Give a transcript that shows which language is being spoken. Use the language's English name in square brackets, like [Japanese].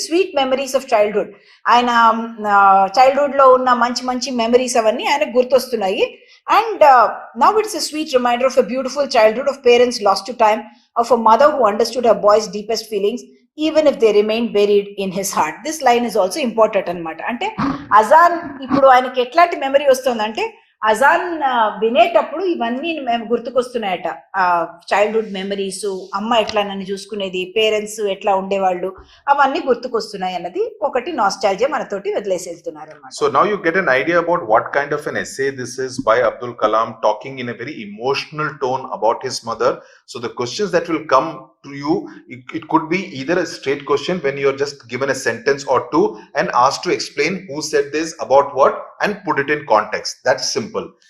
[English] sweet memories of childhood, [Telugu] ఆయన childhood లో ఉన్న మంచి మంచి మెమరీస్ అవన్నీ ఆయనకు గుర్తొస్తున్నాయి. [English] And now it's a sweet reminder of a beautiful childhood of parents lost to time, of a mother who understood her boy's deepest feelings even if they remain buried in his heart. This line is also important [Telugu] అన్నమాట. అంటే అజాన్ ఇప్పుడు ఆయనకి ఎట్లాంటి memory వస్తుందంటే అజాన్ వినేటప్పుడు ఇవన్నీ మేము గుర్తుకొస్తున్నాయట. Childhood memories, అమ్మ ఎట్లా నన్ను చూసుకునేది, పేరెంట్స్ ఎట్లా ఉండేవాళ్ళు, అవన్నీ గుర్తుకొస్తున్నాయి అన్నది ఒకటి నాస్టాల్జియా మనతోటి వదిలేసి వెళ్తున్నారు అన్నమాట. [English] So now you get an idea about what kind of an essay this is by Abdul Kalam, talking in a very emotional tone about his mother. So the questions that will come to you, it could be either a straight question when you're just given a sentence or two and asked to explain who said this, about what, and put it in context. That's simple.